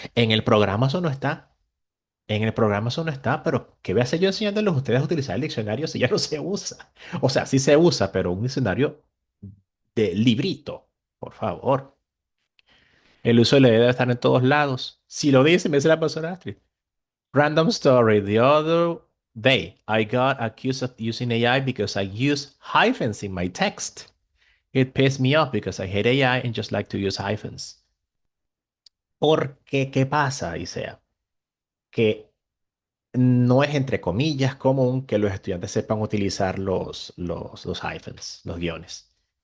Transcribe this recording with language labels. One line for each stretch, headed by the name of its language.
Spanish: En el programa eso no está. En el programa eso no está, pero ¿qué voy a hacer yo enseñándoles a ustedes a utilizar el diccionario si ya no se usa? O sea, sí se usa, pero un diccionario de librito, por favor. El uso de la debe estar en todos lados. Si lo dice, me dice la persona Astrid.
English: Random story. The other day, I got accused of using AI because I use hyphens in my text. It pissed me off because I hate AI and just like to use hyphens.
Spanish: Porque, ¿qué pasa, Isea? Que no es entre comillas común que los estudiantes sepan utilizar los hyphens, los guiones.